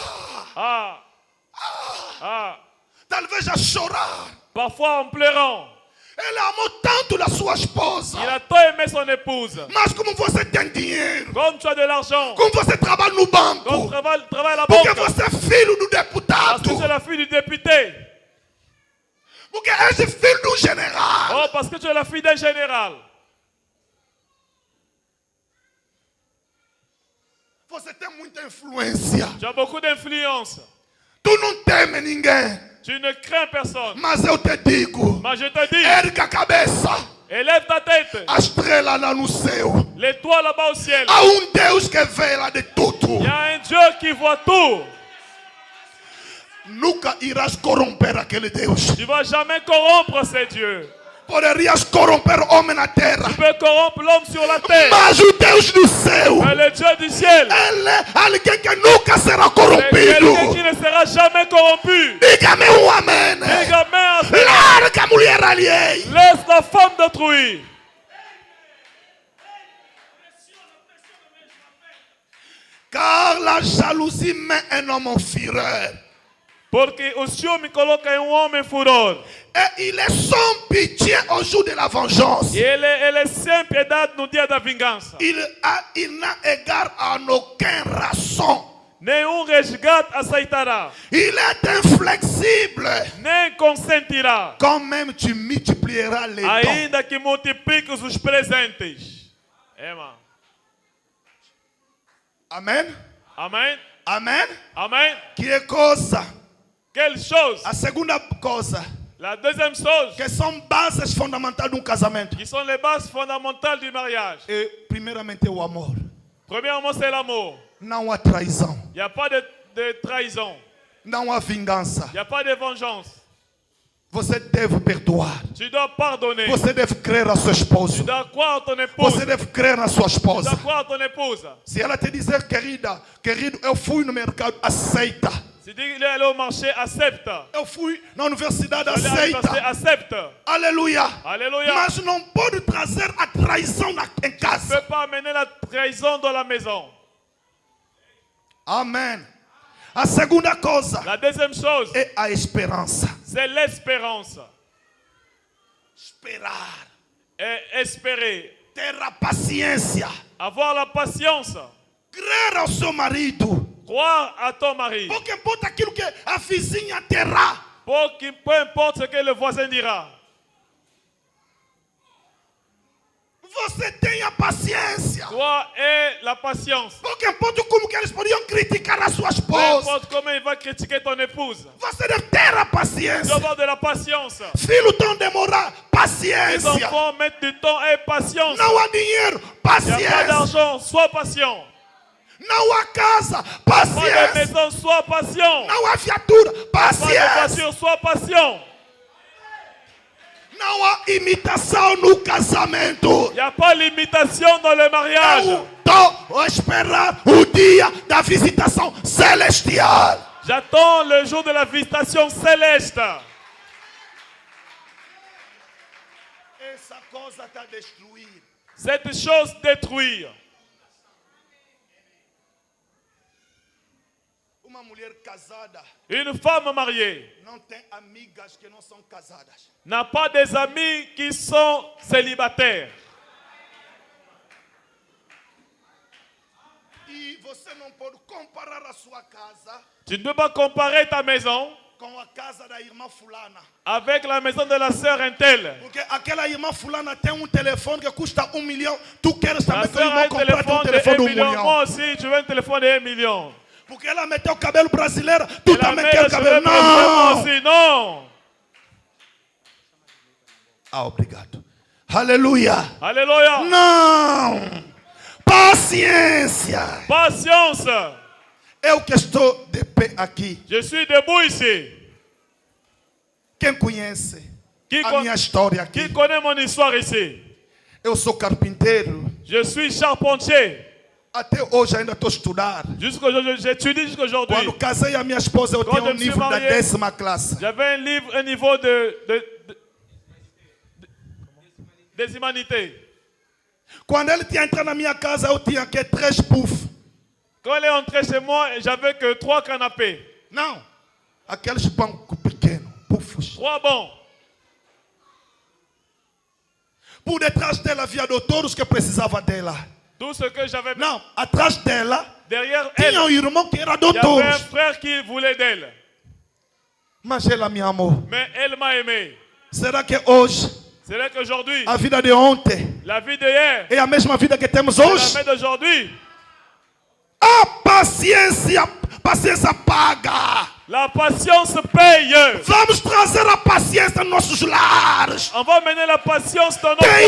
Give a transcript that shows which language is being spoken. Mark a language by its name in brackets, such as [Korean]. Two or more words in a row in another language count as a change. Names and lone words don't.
[Portuguese] Talvez a chorar. [French] Parfois en pleurant. [Portuguese] Ele amou tanto da sua esposa. [French] Il a tant aimer son épouse. [Portuguese] Mas como você tem dinheiro, [French] Comme tu as de l'argent. [Portuguese] como você trabalha no [French] Comme tu [Portuguese] banco, [French] travailles à la [Portuguese] porque [French] banque. [Portuguese] você é filho do [French] Parce [Portuguese] deputado, [French] que tu es la fille du député. [Portuguese] porque és filho do general. [French] Oh, parce que tu es la fille d'un général. [Portuguese] Você tem muita influência. [French] Tu as beaucoup d'influence. [Portuguese] Tu não teme ninguém. [French] Tu ne crains personne. [Portuguese] Mas eu te digo, [French] Mais je te dis, [Portuguese] erga a cabeça. [French] élève ta tête. [Portuguese] A estrela lá no céu. [French] L'étoile là-bas au ciel. [Portuguese] Há Deus que vê lá de tudo. [French] Il y a un Dieu qui voit tout. [Portuguese] Nunca irás corromper aquele Deus. [French] Tu ne vas jamais corrompre ces dieux. [Portuguese] Poderias corromper o homem na terra. [French] Tu peux corrompre l'homme sur la terre. [Portuguese] Mas o Deus do céu, [French] Mais le Dieu du ciel, [Portuguese] ele é alguém que nunca será [French] c'est [Portuguese] corrompido. [French] quelqu'un qui ne sera jamais corrompu. [Portuguese] Diga-me amém. Diga amen [French] à ça. [Portuguese] Larga a mulher alheia. [French] Laisse la femme d'autrui. Car la jalousie met un homme en fureur. [Portuguese] Porque o ciúme coloca homem em furor. [French] Et il est sans pitié au jour de la vengeance. [Portuguese] E ele é sem piedade no dia da vingança. [French] Il n'a égard à aucune raison. [Portuguese] Nenhum resgate aceitará. [French] Il est inflexible. [Portuguese] Nem consentirá. [French] Quand même tu multiplieras les dons. [Portuguese] Ainda que multipliques os presentes. Emma. [French] Amen. [Portuguese] Amém? [French] Amen. [Portuguese] Amém? Que coisa? [French] Quelle chose? [Portuguese] A segunda coisa, [French] La deuxième chose, [Portuguese] que são bases fundamentais de um casamento. [French] qui sont les bases fondamentales du mariage. [Portuguese] É, primeiramente, o amor. [French] Premièrement, c'est l'amour. [Portuguese] Não há traição. [French] Il n'y a pas de trahison. [Portuguese] Não há vingança. [French] Il n'y a pas de vengeance. [Portuguese] Você deve perdoar. [French] Tu dois pardonner. [Portuguese] Você deve crer a seu [French] Tu [Portuguese] esposo. [French] dois croire en ton épouse. [Portuguese] Você deve crer na sua [French] Tu [Portuguese] esposa. [French] dois croire en ton épouse. [Portuguese] Se ela te dizer, querido, eu fui no mercado, aceita. [French] Si tu es allé au marché, accepte. [Portuguese] Eu fui na universidade, [French] Allez à l'université, [Portuguese] aceita. [French] accepte. [Portuguese] Aleluia. [French] Alléluia. [Portuguese] Mas não pode trazer a traição em [French] Tu ne [Portuguese] casa. [French] peux pas amener la trahison dans la maison. [Portuguese] Amém. A segunda coisa [French] La deuxième chose, [Portuguese] é a esperança. [French] c'est l'espérance. [Portuguese] Esperar. [French] Et espérer. [Portuguese] Ter a paciência. [French] Avoir la patience. [Portuguese] Crer ao seu marido. [French] Croire à ton mari. [Portuguese] Pouco importa aquilo que a vizinha terá. [French] Peu importe ce que le voisin dira. [Portuguese] Você tenha paciência. [French] Toi et la patience. [Portuguese] Pouco importa como que eles podiam criticar a sua [French] Peu [Portuguese] esposa. [French] importe comment il va critiquer ton épouse. [Portuguese] Você deve ter a [French] Tu [Portuguese] paciência. [French] dois avoir de la patience. [Portuguese] Filhos estão demorar. [French] Les [Portuguese] Paciência. [French] enfants mettent du temps et patience. [Portuguese] Não há dinheiro. [French] Il n'y a pas [Portuguese] Paciência. [French] d'argent, sois patient. [Portuguese] Não há casa. [French] Pas de [Portuguese] Paciência. [French] maison, sois patient. [Portuguese] Não há viatura. [French] Pas de [Portuguese] Paciência. [French] voiture, sois patient. [Portuguese] Não há imitação no casamento. [French] Il n'y a pas l'imitation dans le mariage. [Portuguese] Eu estou a esperar o dia da visitação celestial. [French] J'attends le jour de la visitation céleste. [Portuguese] Essa coisa está destruída. [French] Cette chose détruire. [Portuguese] Uma mulher casada [French] Une femme mariée [Portuguese] não tem amigas que não são casadas. [French] n'a pas des amis qui sont célibataires. [Portuguese] E você não pode comparar a sua casa [French] Tu ne peux pas comparer ta maison [Portuguese] com a casa da irmã fulana. [French] avec la maison de la sœur Intel. [Portuguese] Porque aquela irmã fulana tem um telefone que custa 1 milhão. Tu queres [French] La [Portuguese] também que o [French] sœur a [Portuguese] irmão [French] un [Portuguese] compre um [French] téléphone de [Portuguese] telefone [French] 1 [Portuguese] de 1 [French] million. [Portuguese] milhão? [French] Moi aussi, tu veux un téléphone de 1 million. [Portuguese] Porque ela meteu o cabelo brasileiro. Tu [French] Elle a [Portuguese] também [French] mis [Portuguese] quer [French] les [Portuguese] o cabelo? [French] cheveux brésiliens, moi [Portuguese] Não! [French] aussi. Non. [Portuguese] Ah, obrigado. Aleluia. [French] Alléluia. [Portuguese] Não! Paciência! [French] Patience. [Portuguese] Eu que estou de pé aqui. [French] Je suis debout ici. [Portuguese] Quem conhece [French] Qui, [Portuguese] a [French] con- [Portuguese] minha história aqui? [French] qui connaît mon histoire ici? [Portuguese] Eu sou carpinteiro. [French] Je suis charpentier. [Portuguese] Até hoje ainda estou a estudar. [French] J'étudie jusqu'aujourd'hui. [Portuguese] Quando casei a minha esposa, eu Quando tinha eu um me livro da mariei, 10ª classe. [French] J'avais un niveau des humanités. [Portuguese] Quando ele tinha entrado na minha casa, eu tinha que 3 puffs. [French] Quand elle est entrée chez moi, j'avais que 3 canapés. [Portuguese] Não, aqueles bancos pequenos, puffs. [French] 3 bons. [Portuguese] por detrás dela havia doutores que precisavam dela. [French] Tout ce que j'avais [Portuguese] Não, atrás dela [French] derrière elle, [Portuguese] tinha um irmão que era [French] il y avait [Portuguese] doutor. [French] un frère qui voulait d'elle. [Portuguese] Mas ela me amou. [French] Mais elle m'a aimé. [Portuguese] Será que hoje, [French] C'est là qu'aujourd'hui, [Portuguese] a vida de ontem [French] la vie d'hier, [Portuguese] é a mesma vida que temos [French] c'est [Portuguese] hoje? [French] la vie d'aujourd'hui. [Portuguese] A paciência paga. [French] La patience paye. [Portuguese] Vamos trazer a paciência nos nossos lares. [French] On va mener la patience dans nos foyers.